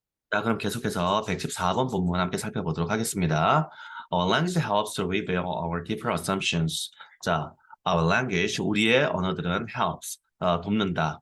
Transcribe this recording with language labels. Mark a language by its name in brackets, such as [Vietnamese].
[Korean] 자, 그럼 계속해서 114번 본문 함께 살펴보도록 하겠습니다. [English] Our language helps to reveal our deeper assumptions. [Korean] 자, [English] our language, [Korean] 우리의 언어들은 helps, 돕는다.